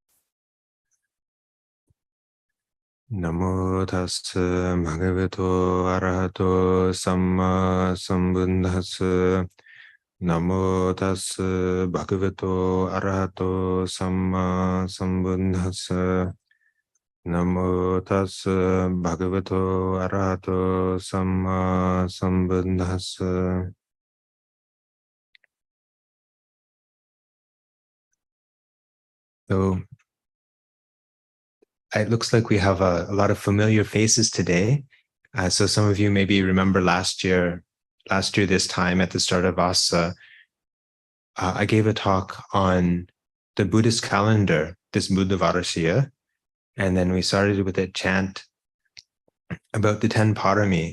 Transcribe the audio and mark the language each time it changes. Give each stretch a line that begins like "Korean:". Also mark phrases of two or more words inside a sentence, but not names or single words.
Pali: Namo tassa bhagavato arahato samma sambuddhassa. Namo tassa bhagavato arahato samma sambuddhassa. Namo tassa bhagavato arahato samma sambuddhassa.
English: So it looks like we have a lot of familiar faces today. So some of you maybe remember last year this time at the start of Vasa, I gave a talk on the Buddhist calendar, this Buddha Varasya, and then we started with a chant about the 10 parami.